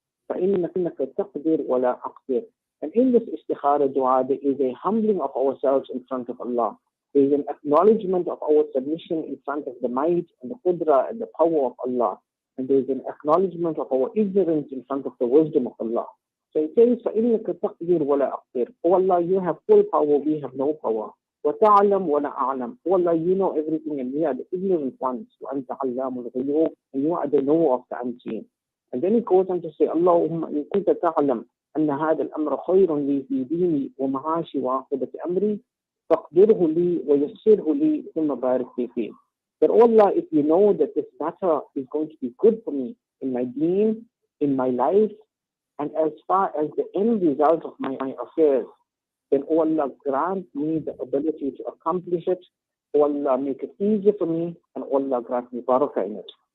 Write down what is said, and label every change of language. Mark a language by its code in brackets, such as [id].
[ar] فَإِنَّكَ تَقْدِرُ وَلَا أَقْدِرُ. [en] And in this istikhara dua, there is a humbling of ourselves in front of Allah. There is an acknowledgement of our submission in front of the might and the qudra and the power of Allah. And there is an acknowledgement of our ignorance in front of the wisdom of Allah. So it says, [ar] فَإِنَّكَ تَقْدِرُ وَلَا أَقْدِرُ. [en] Oh Allah, you have full power, we have no power. [ar] وَتَعْلَمْ وَلَا أَعْلَمْ. [en] Oh Allah, you know everything and we are the ignorant ones. [ar] وَأَنْتَ عَلَّامُ الْغُيُوبِ. [en] And you are the knower of the unseen. And then it goes on to say, [ar] Allahumma in kunta ta'lam أن هذا الأمر خير لي في ديني ومعاشي وعاقبة أمري فاقدره لي ويسره لي ثم بارك لي فيه. [en] That Allah, if you know that this matter is going to be good for me in my deen, in my life, and as far as the end result of my affairs, then oh Allah grant me the ability to accomplish it. Oh Allah make it easy for me, and oh Allah grant me barakah in it.